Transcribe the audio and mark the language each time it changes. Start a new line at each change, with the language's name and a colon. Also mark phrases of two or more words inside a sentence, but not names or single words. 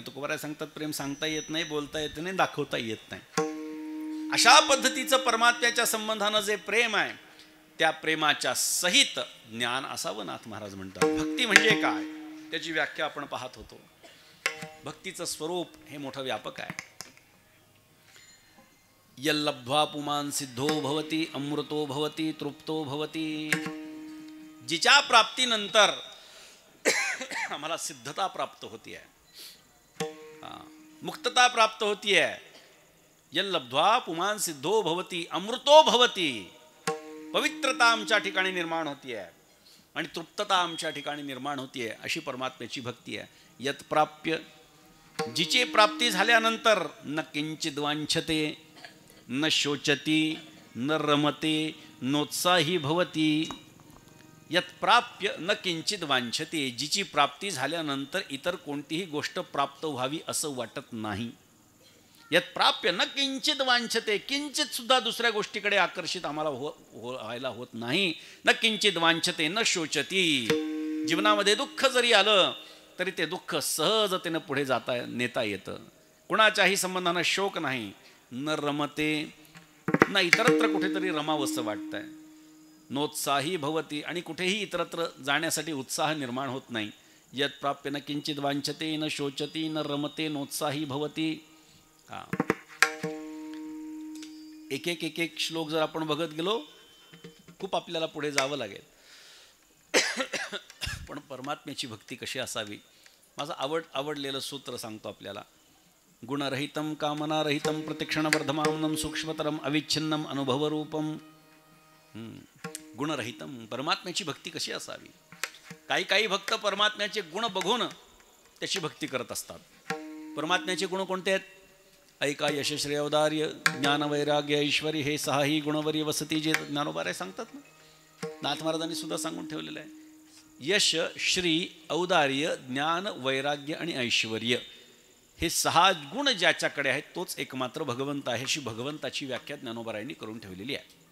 Marathi: तुकोबाराय सांगतात, प्रेम सांगता येत नाही, बोलता येत नाही, दाखवता येत नाही. अशा पद्धतीचं परमात्म्याच्या संबंधानं जे प्रेम आहे त्या प्रेमाच्या सहित ज्ञान असावं नाथ महाराज म्हणतात. भक्ती म्हणजे काय त्याची व्याख्या आपण पाहत होतो. भक्तीचं स्वरूप हे मोठं व्यापक आहे.
Sanskrit: यल्लब्ध्वा पुमान सिद्धो भवती अमृतो भवती तृप्तो भवती.
Marathi: जिच्या प्राप्तीनंतर आम्हाला सिद्धता प्राप्त होती आहे, मुक्तता प्राप्त होती आहे.
Sanskrit: यल्लब्ध्वा पुमान सिद्धो भवती अमृतो भवती.
Marathi: पवित्रता आमच्या ठिकाणी निर्माण होती आहे आणि तृप्तता आमच्या ठिकाणी निर्माण होती आहे. अशी परमात्म्याची भक्ती आहे.
Sanskrit: यत प्राप्य,
Marathi: जिची प्राप्ती झाल्यानंतर
Sanskrit: न किंचित वांछते न शोचती न रमते नोत्साही भवती. यत प्राप्य न किंचित वांछते,
Marathi: जिची प्राप्ती झाल्यानंतर इतर कोणतीही गोष्ट प्राप्त व्हावी असं वाटत नाही.
Sanskrit: यत प्राप्य न किंचित वांछते,
Marathi: किंचित सुद्धा दुसऱ्या गोष्टीकडे आकर्षित आम्हाला व्हायला होत नाही.
Sanskrit: न किंचित वांछते न शोचती.
Marathi: जीवनामध्ये दुःख जरी आलं तरी ते दुःख सहजतेनं पुढे नेता येतं. कुणाच्याही संबंधानं शोक नाही. न रमते, न इतरत्र कुठेतरी रमावंसं वाटतंय.
Sanskrit: नोत्साही भवती,
Marathi: आणि कुठेही इतरत्र जाण्यासाठी उत्साह निर्माण होत नाही.
Sanskrit: यत प्राप्य न किंचित वांछते न शोचती न रमते नोत्साही भवती.
Marathi: एक एक श्लोक जर आपण बघत गेलो खूप आपल्याला पुढे जावं लागेल. पण परमात्म्याची भक्ती कशी असावी, माझं आवडलेलं सूत्र सांगतो आपल्याला.
Sanskrit: गुणरहितम कामनारहितम प्रतिक्षणवर्धमानम सूक्ष्मतरम अविच्छिन्नम अनुभवरूपम. गुणरहितम,
Marathi: परमात्म्याची भक्ती कशी असावी. काही भक्त परमात्म्याचे गुण बघून त्याची भक्ती करत असतात. परमात्म्याचे गुण कोणते आहेत? ऐका यश श्रेय औदार्य ज्ञान वैराग्य ऐश्वरी, हे 6ही गुणवरी वसती, जे ज्ञानोबाराय सांगतात ना. नाथ महाराजांनी सुद्धा सांगून ठेवलेलं आहे. यश, श्री, औदार्य, ज्ञान, वैराग्य आणि ऐश्वर्य, हे 6 गुण ज्याच्याकडे आहेत तोच एकमात्र भगवंत आहे, अशी भगवंताची व्याख्या ज्ञानोबारायांनी करून ठेवलेली आहे.